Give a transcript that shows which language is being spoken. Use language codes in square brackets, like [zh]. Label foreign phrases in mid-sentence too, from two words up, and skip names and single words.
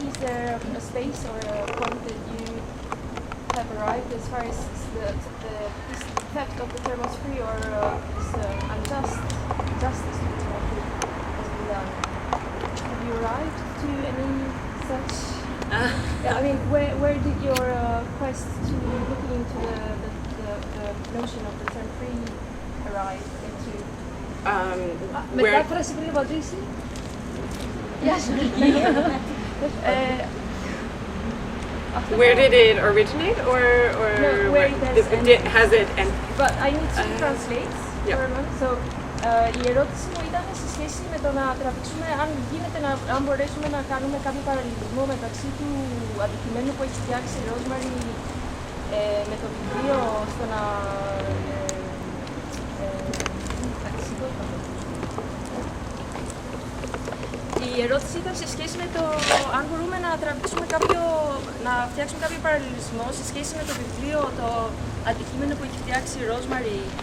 [en] Is there a space or a point that you have arrived as far as this theft of the term as free or this unjust justice to the term of free has been done? Have you arrived to any such? I mean, where did your quest to looking into the notion of the term free arrive into? [el] Μετάφραση πριν πατρίσει. Γεια σου. [en] Where did it originate, or no, where has it? And but I need to translate for a moment. So, [el] η ερώτηση μου ήταν σε σχέση με το να τραβήξουμε, αν γίνεται αν μπορέσουμε να κάνουμε κάποιο παραλληλισμό μεταξύ του αντικειμένου που έχει φτιάξει η Rosemary με το βιβλίο στο να Η ερώτηση ήταν σε σχέση με το αν μπορούμε να τραβήξουμε να φτιάξουμε κάποιο παραλληλισμό σε σχέση με το βιβλίο, το αντικείμενο που έχει φτιάξει η Rosemary,